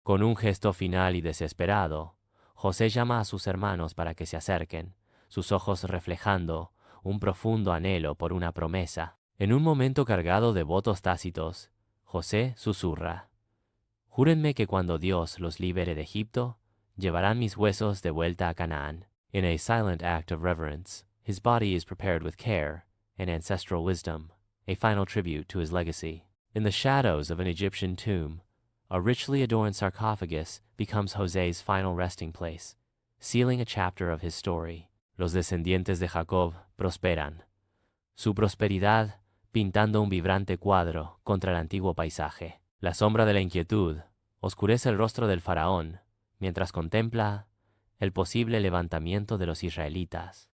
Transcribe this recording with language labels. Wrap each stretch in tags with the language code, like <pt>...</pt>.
<es>Con un gesto final y desesperado, José llama a sus hermanos para que se acerquen, sus ojos reflejando un profundo anhelo por una promesa. En un momento cargado de votos tácitos, José susurra: júrenme que cuando Dios los libere de Egipto, llevarán mis huesos de vuelta a Canaán.</es> <en>In a silent act of reverence, his body is prepared with care and ancestral wisdom, a final tribute to his legacy. In the shadows of an Egyptian tomb, a richly adorned sarcophagus becomes José's final resting place, sealing a chapter of his story.</en> <es>Los descendientes de Jacob prosperan, su prosperidad pintando un vibrante cuadro contra el antiguo paisaje. La sombra de la inquietud oscurece el rostro del faraón mientras contempla el posible levantamiento de los israelitas.</es>